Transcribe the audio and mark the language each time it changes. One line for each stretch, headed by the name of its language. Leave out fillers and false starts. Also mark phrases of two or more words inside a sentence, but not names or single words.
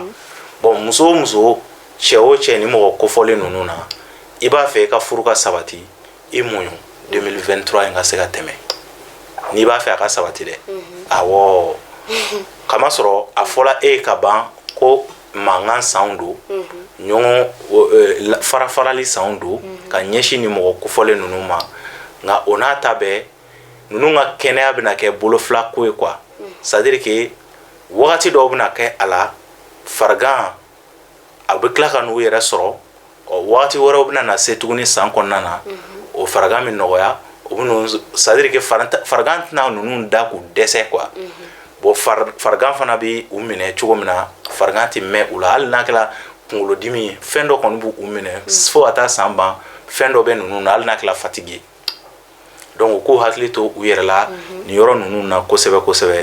Bambara: Bon muso o muso cɛ o cɛ ni mɔgɔ kofɔlen ninnu na i b'a fɛ i ka furu ka sabati i muɲu 2023 in ka se ka tɛmɛ n'i b'a fɛ a ka sabati dɛ awɔ kamasɔrɔ a fɔla e ka ban ko mankan sanw don ɲɔgɔn farafarali sanw don ka ɲɛsin ni mɔgɔ kofɔlen ninnu ma nka o n'a ta bɛɛ ninnu ka kɛnɛya bɛna kɛ bolofila ko ye quoi.
French: C'est à dire que
Bambara: wagati dɔw bɛna kɛ a la farigan a bɛ tila ka n'u yɛrɛ sɔrɔ wagati wɛrɛw bɛna na se tuguni san kɔnɔna na o farigan bɛ nɔgɔya o bɛ
French: c'est à dire que
Bambara: farigan tɛna ninnu da k'u dɛsɛ quoi. Bon farigan fana bɛ u minɛ cogo min na farigan tɛ mɛn u la hali n'a kɛra kunkolodimi fɛn dɔ kɔni b'u minɛ fo ka taa san ban fɛn dɔ bɛ ninnu na hali n'a kɛra fatigue. Donc u k'u hakili to u yɛrɛ la nin yɔrɔ ninnu na kosɛbɛ kosɛbɛ.